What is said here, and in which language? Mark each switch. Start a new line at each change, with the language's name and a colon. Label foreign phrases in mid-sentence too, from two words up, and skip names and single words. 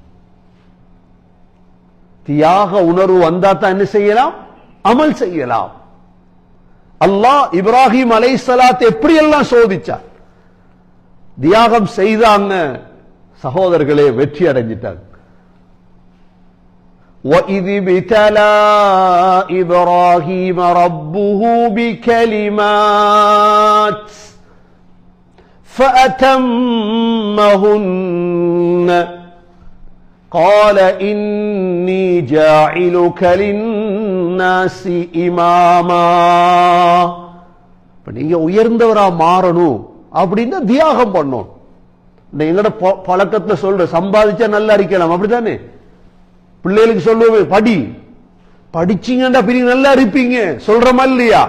Tamil: தியாக உணர்வு வந்தாத்தான் என்ன செய்யலாம்? அமல் செய்யலாம். அல்லாஹ் இப்ராஹிம் அலைஹிஸ்ஸலாத்தை எப்படி எல்லாம் சோதிச்சார். தியாகம் செய்தாங்க சகோதரர்களே, வெற்றி அடைஞ்சிட்டாங்க.
Arabic: وَإِذِ ابْتَلَى إِبْرَاهِيمَ رَبُّهُ بِكَلِمَاتٍ فَأَتَمَّهُنَّ قَالَ إِنِّي جَاعِلُكَ لِلنَّاسِ إِمَامًا.
Tamil: நீங்க உயர்ந்தவரா மாறணும் அப்படின்னா தியாகம் பண்ணணும். எங்கட பழக்கத்துல சொல்ற சம்பாதிச்சா நல்லா இருக்கலாம், அப்படித்தானே? பிள்ளைகளுக்கு சொல்லுவேன், படிச்சீங்கன்னா பிறகு நல்லா இருப்பீங்க சொல்றமா இல்லையா?